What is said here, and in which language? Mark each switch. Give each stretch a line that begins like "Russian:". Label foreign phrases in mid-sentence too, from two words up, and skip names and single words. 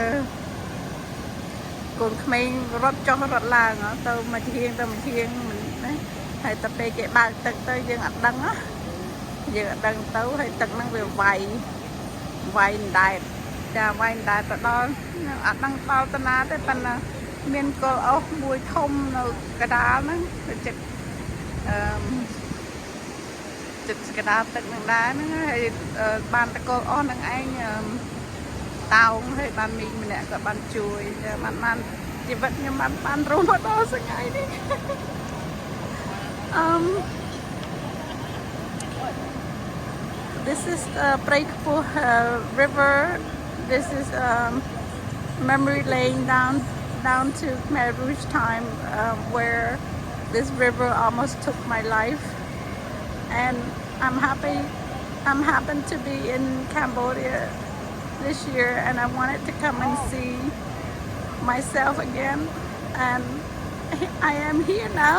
Khmer: រត់ចុះរត់ឡើងទៅមួយធៀងណាហើយតែពេលគេបើកទឹកទៅយើងអត់ដឹងណាទៅហើយទឹកហ្នឹងវាវាយដែរចាវាយដែរទៅដល់អត់ដឹងដល់តាណាទេប៉ុន្តែមានកលអុសមួយធំនៅកដាលហ្នឹងទៅចិត្ត កដាលទឹកនឹងដែរហ្នឹងហើយបានតកលអស់នឹងឯងតោងហើយបានមីងម្នាក់ក៏បានជួយបានជីវិតខ្ញុំបានរួមមកដល់សថ្ងៃនេះ
English: This is Prey Khpuh River. This is memory lane down to Khmer Rouge time where this river almost took my life, and I'm happen to be in Cambodia this year, and I wanted to come and see myself again, and I am here now.